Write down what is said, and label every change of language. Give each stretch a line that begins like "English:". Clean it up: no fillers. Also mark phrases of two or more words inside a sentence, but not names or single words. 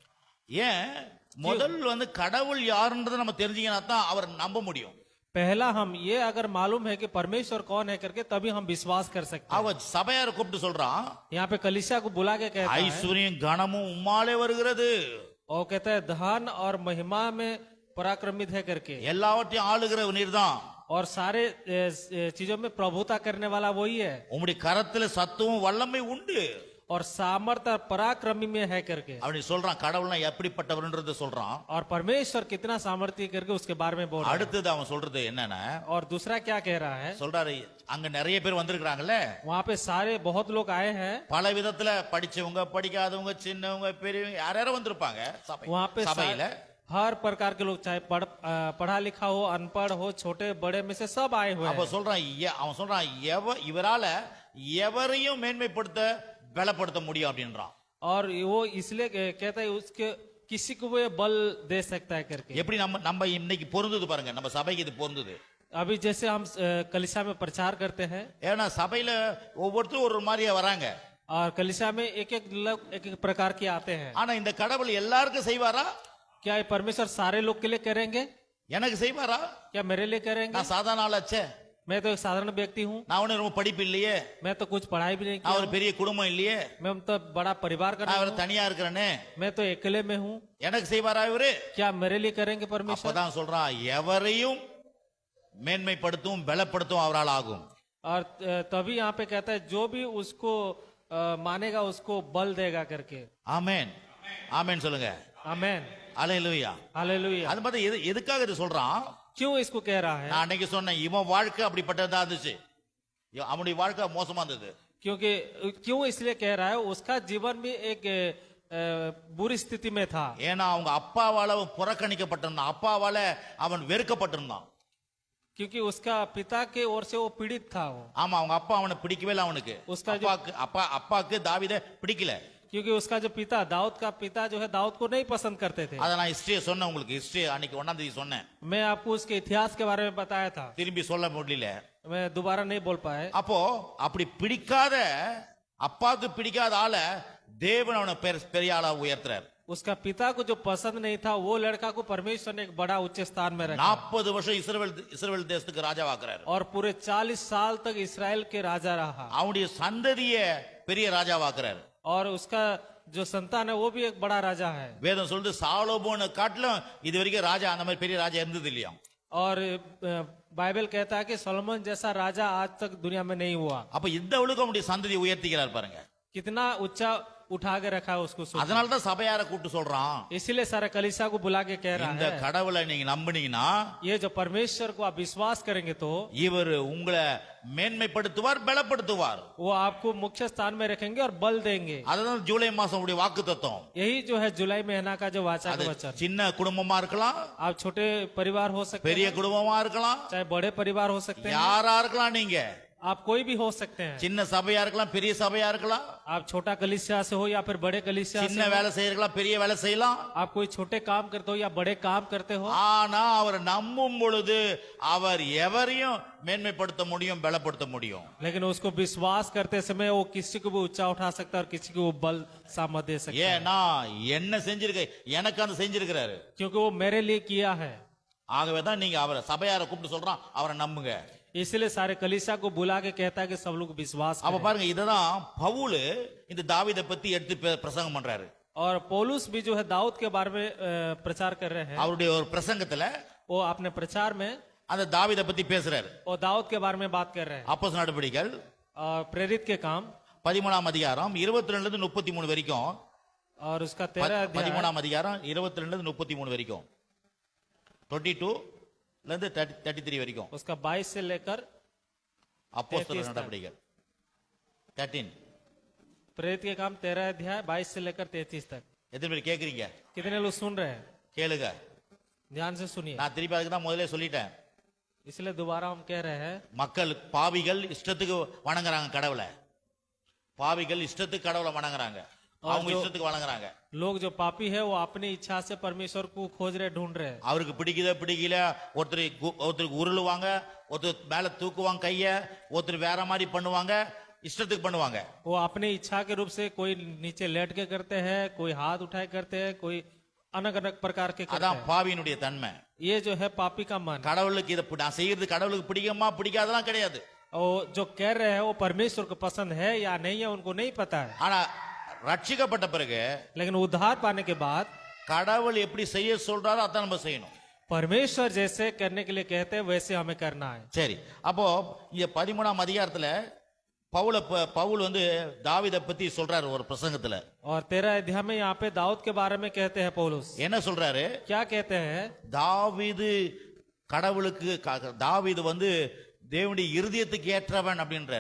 Tamil: ஏன் முதல் வந்து கடவுள் யாருன்றதை நம்ம தெரிஞ்சுக்கினா தான் அவர் நம்ப முடியும்.
Hindi: पहला हम ये अगर मालूम है कि परमेश्वर कौन है करके तभी हम विश्वास कर सकते हैं।
Tamil: அவ சபையார கூப்பிட்டு சொல்றான்,
Hindi: यहाँ पे कलीसिया को बुला के कहता है,
Tamil: ஐஸ்வர்யம் கனமும் உம்மாலே வருகிறது.
Hindi: और कहता है धन और महिमा में पराक्रमित है करके।
Tamil: எல்லாவற்றையும் ஆளுகிற நீர்தான்.
Hindi: और सारे चीजों में प्रभुता करने वाला वही है।
Tamil: உம்முடைய கரத்துல சத்துவம் வல்லமை உண்டு.
Hindi: और सामर्थ और पराक्रमी में है करके।
Tamil: அப்படி சொல்றான். கடவுள்னா எப்படிப்பட்டவர்ன்றத சொல்றான்.
Hindi: और परमेश्वर कितना सामर्थ्य करके उसके बारे में बोल रहा है।
Tamil: அடுத்தது அவன் சொல்றது என்னன்னா,
Hindi: और दूसरा क्या कह रहा है?
Tamil: சொல்றாரு, அங்க நிறைய பேர் வந்திருக்காங்கல்ல,
Hindi: वहाँ पे सारे बहुत लोग आए हैं।
Tamil: பல விதத்துல படிச்சவங்க படிக்காதவங்க சின்னவங்க பெரியவங்க யாரும் வந்திருப்பாங்க
Hindi: वहाँ पे
Tamil: சபையில.
Hindi: हर प्रकार के लोग, चाहे पढ़ा लिखा हो अनपढ़ हो छोटे बड़े में से सब आए हुए
Tamil: அப்ப
Hindi: हैं।
Tamil: சொல்றான், அவன் சொல்றான், இவரால எவரையும் மேன்மைப்படுத்த பலப்படுத்த முடியும் அப்படின்றான்.
Hindi: और वो इसलिए कहता है उसके किसी को वो बल दे सकता है करके।
Tamil: எப்படி நம்ம இன்னைக்கு பொருந்தது பாருங்க, நம்ம சபைக்கு இது பொருந்தது.
Hindi: अभी जैसे हम कलीसिया में प्रचार करते हैं,
Tamil: ஏன்னா சபையில ஒவ்வொருத்தரும் ஒரு மாதிரியா வராங்க.
Hindi: और कलीसिया में एक एक लोग एक एक प्रकार के आते हैं।
Tamil: ஆனா இந்த கடவுள் எல்லாருக்கும் செய்வாரா?
Hindi: क्या ये परमेश्वर सारे लोग के लिए करेंगे?
Tamil: எனக்கு செய்வாரா?
Hindi: क्या मेरे लिए करेंगे?
Tamil: நான் சாதாரண ஆளாச்சே.
Hindi: मैं तो एक साधारण व्यक्ति हूँ।
Tamil: நான் ஒன்னும் ரொம்ப படிப்பு இல்லையே.
Hindi: मैं तो कुछ पढ़ाई भी नहीं
Tamil: நான்
Hindi: किया।
Tamil: ஒரு பெரிய குடும்பம் இல்லையே.
Hindi: मैं तो बड़ा परिवार का
Tamil: நான்
Hindi: नहीं
Tamil: ஒரு தனியா இருக்கிறேனே.
Hindi: हूँ। मैं तो अकेले में हूँ।
Tamil: எனக்கு செய்வாரா இவரு?
Hindi: क्या मेरे लिए करेंगे परमेश्वर?
Tamil: அப்பதான் சொல்றான், எவரையும் மேன்மைப்படுத்தும் பலப்படுத்தும் அவரால் ஆகும்.
Hindi: और तभी यहाँ पे कहता है जो भी उसको मानेगा उसको बल देगा करके।
Tamil: ஆமென். ஆமென் சொல்லுங்க.
Hindi: आमेन।
Tamil: அல்லேலூயா.
Hindi: हालेलुया।
Tamil: அது பார்த்தா எதுக்காக இது சொல்றான்?
Hindi: क्यों इसको कह रहा है?
Tamil: நான் அன்னைக்கு சொன்னேன், இவன் வாழ்க்கை அப்படிப்பட்டதா இருந்துச்சு. அவனுடைய வாழ்க்கை மோசமா இருந்தது.
Hindi: क्योंकि क्यों इसलिए कह रहा है, उसका जीवन भी एक बुरी स्थिति में था।
Tamil: ஏன்னா அவங்க அப்பாவால அவன் புறக்கணிக்கப்பட்டிருந்தான். அப்பாவால அவன் வெறுக்கப்பட்டிருந்தான்.
Hindi: क्योंकि उसका पिता के ओर से वो पीड़ित था वो।
Tamil: ஆமா, அவங்க அப்பா அவனை பிடிக்கவே இல்லை. அவனுக்கு
Hindi: उसका जो
Tamil: அப்பாக்கு தாவீதை பிடிக்கல.
Hindi: क्योंकि उसका जो पिता दाऊद का पिता जो है दाऊद को नहीं पसंद करते थे।
Tamil: அதை நான் ஹிஸ்டரியை சொன்னேன் உங்களுக்கு. ஹிஸ்டரி அன்னைக்கு 1ஆம் தேதி சொன்னேன்.
Hindi: मैं आपको उसके इतिहास के बारे में बताया था,
Tamil: திரும்பி சொல்ல முடியல.
Hindi: मैं दोबारा नहीं बोल पाए।
Tamil: அப்போ அப்படி பிடிக்காத அப்பாவுக்கு பிடிக்காத ஆள தேவன் அவனை பெரிய ஆளா உயர்த்துறார்.
Hindi: उसका पिता को जो पसंद नहीं था वो लड़का को परमेश्वर ने एक बड़ा उच्च स्थान में रखा
Tamil: 40 வருஷம் இஸ்ரவேல் தேசத்துக்கு ராஜாவாக்குறாரு.
Hindi: और पूरे 40 साल तक इसराइल के राजा रहा
Tamil: அவனுடைய சந்ததிய பெரிய ராஜாவாக்குறாரு.
Hindi: और उसका जो संतान है वो भी एक बड़ा राजा है।
Tamil: வேதம் சொல்லுது சாலோமோனை காட்டிலும் இது வரைக்கும் ராஜா அந்த மாதிரி பெரிய ராஜா இருந்தது இல்லையா.
Hindi: और बाइबल कहता है कि सोलोमन जैसा राजा आज तक दुनिया में नहीं हुआ।
Tamil: அப்ப இந்த அளவுக்கு அவனுடைய சந்ததியை உயர்த்திக்கிறார் பாருங்க.
Hindi: कितना ऊंचा उठा के रखा है उसको।
Tamil: அதனால தான் சபையார கூப்பிட்டு சொல்றான்,
Hindi: इसीलिए सारे कलीसिया को बुला के कह रहा
Tamil: இந்த
Hindi: है
Tamil: கடவுளை நீங்க நம்புனீங்கன்னா
Hindi: ये जो परमेश्वर को आप विश्वास करेंगे तो
Tamil: இவர் உங்களை மேன்மைப்படுத்துவார், பலப்படுத்துவார்.
Hindi: वो आपको मुख्य स्थान में रखेंगे और बल देंगे।
Tamil: அதுதான் ஜூலை மாசம் உடைய வாக்கு தத்துவம்.
Hindi: यही जो है जुलाई महीना का जो वाचा
Tamil: அது
Hindi: का वचन।
Tamil: சின்ன குடும்பமா இருக்கலாம்,
Hindi: आप छोटे परिवार हो सकते
Tamil: பெரிய
Hindi: हैं,
Tamil: குடும்பமா இருக்கலாம்,
Hindi: चाहे बड़े परिवार हो सकते हैं,
Tamil: யாரா இருக்கலாம். நீங்க
Hindi: आप कोई भी हो सकते हैं।
Tamil: சின்ன சபையா இருக்கலாம், பெரிய சபையா இருக்கலாம்,
Hindi: आप छोटा कलीसिया से हो या फिर बड़े कलीसिया
Tamil: சின்ன
Hindi: से हो,
Tamil: வேலை செய்யலாம், பெரிய வேலை செய்யலாம்.
Hindi: आप कोई छोटे काम करते हो या बड़े काम करते हो,
Tamil: ஆனா அவர் நம்பும் பொழுது அவர் எவரையும் மேன்மைப்படுத்த முடியும், பலப்படுத்த முடியும்.
Hindi: लेकिन उसको विश्वास करते समय वो किसी को भी ऊंचा उठा सकता है और किसी को वो बल सामर्थ दे सकता है,
Tamil: ஏன்னா என்ன செஞ்சிருக்க, எனக்கு அந்த செஞ்சிருக்கிறாரு.
Hindi: क्योंकि वो मेरे लिए किया है।
Tamil: ஆகவே தான் நீங்க அவரை சபையார கூப்பிட்டு சொல்றான், அவரை நம்புங்க.
Hindi: इसलिए सारे कलीसिया को बुला के कहता है कि सब लोग विश्वास
Tamil: அப்ப
Hindi: करें।
Tamil: பாருங்க, இததான் பவுல் இந்த தாவீதை பத்தி எடுத்து பிரசங்கம் பண்றாரு.
Hindi: और पौलुस भी जो है दाऊद के बारे में प्रचार कर रहे हैं।
Tamil: அவருடைய ஒரு பிரசங்கத்துல
Hindi: वो अपने प्रचार में
Tamil: அந்த தாவீதை பத்தி பேசுறாரு.
Hindi: और दाऊद के बारे में बात कर रहे हैं।
Tamil: அப்போஸ்தலர் நடவடிக்கைகள்
Hindi: और प्रेरित के काम
Tamil: 13ஆம் அதிகாரம் 22 ல இருந்து 33 வரைக்கும்,
Hindi: और उसका 13 अध्याय
Tamil: 13ஆம் அதிகாரம் 22 ல இருந்து 33 வரைக்கும், 22 ல இருந்து 33 வரைக்கும்.
Hindi: उसका 22 से लेकर
Tamil: அப்போஸ்தலர் நடவடிக்கைகள் 13.
Hindi: प्रेरित के काम 13 अध्याय 22 से लेकर 33 तक।
Tamil: எத்தனை பேர் கேக்குறீங்க?
Hindi: कितने लोग सुन रहे हैं?
Tamil: கேளுங்க.
Hindi: ध्यान से सुनिए।
Tamil: நான் திருப்பி அதுக்கு தான் முதல்ல சொல்லிட்டேன்.
Hindi: इसलिए दोबारा हम कह रहे हैं,
Tamil: மக்கள் பாவிகள் இஷ்டத்துக்கு வணங்குறாங்க கடவுளை. பாவிகள் இஷ்டத்துக்கு கடவுளை வணங்குறாங்க, அவங்க இஷ்டத்துக்கு வணங்குறாங்க.
Hindi: लोग जो पापी है वो अपनी इच्छा से परमेश्वर को खोज रहे, ढूंढ रहे हैं।
Tamil: அவருக்கு பிடிக்கல, ஒருத்தருக்கு உருளுவாங்க, ஒருத்தர் மேல தூக்குவாங்க கைய, ஒருத்தர் வேற மாதிரி பண்ணுவாங்க, இஷ்டத்துக்கு பண்ணுவாங்க.
Hindi: वो अपनी इच्छा के रूप से कोई नीचे लेट के करते हैं, कोई हाथ उठाए करते हैं, कोई अलग अलग प्रकार के करते
Tamil: அதான்
Hindi: हैं।
Tamil: பாவியினுடைய தன்மை.
Hindi: ये जो है पापी का मन।
Tamil: கடவுளுக்கு இதை நான் செய்யறது கடவுளுக்கு பிடிக்குமா பிடிக்காதெல்லாம் கிடையாது.
Hindi: और जो कह रहे हैं वो परमेश्वर को पसंद है या नहीं है उनको नहीं पता है।
Tamil: ஆனா ரட்சிக்கப்பட்ட பிறகு
Hindi: लेकिन उद्धार पाने के बाद
Tamil: கடவுள் எப்படி செய்ய சொல்றாரோ அதான் நம்ம செய்யணும்.
Hindi: परमेश्वर जैसे करने के लिए कहते हैं वैसे हमें करना है।
Tamil: சரி, அப்போ இங்க 13ஆம் அதிகாரத்துல பவுல் வந்து தாவீதை பத்தி சொல்றாரு ஒரு பிரசங்கத்துல.
Hindi: और 13 अध्याय में यहाँ पे दाऊद के बारे में कहते हैं पौलुस।
Tamil: என்ன சொல்றாரு?
Hindi: क्या कहते हैं?
Tamil: தாவீது கடவுளுக்கு தாவீது வந்து தேவனுடைய இருதயத்துக்கு ஏற்றவன் அப்படின்றாரு.